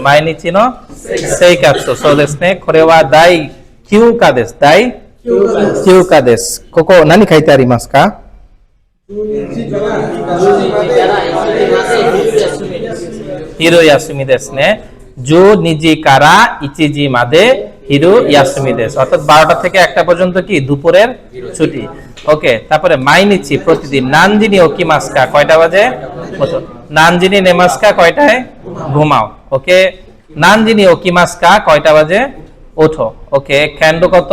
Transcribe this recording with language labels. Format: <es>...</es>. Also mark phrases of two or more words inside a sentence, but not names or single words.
<ja>毎日の生活。そうですね。これは第9課です。第9課です。ここ、何書いてありますか？昼休みですね。12時から1時まで昼休みです。</ja> <bn>অর্থাৎ 12টা থেকে 1টা পর্যন্ত কি দুপুরের ছুটি। ওকে, তারপরে মাইনিচি প্রতিদিন</bn> <ja>何時に起きますか</ja> <bn>কয়টা বাজে?</bn> <ja>何時に寝ますか</ja> <bn>কয়টায় ঘুমাও? ওকে,</bn> <ja>何時に起きますか</ja> <bn>কয়টা বাজে ওঠো? ওকে, ক্যান্ডো কত?</bn>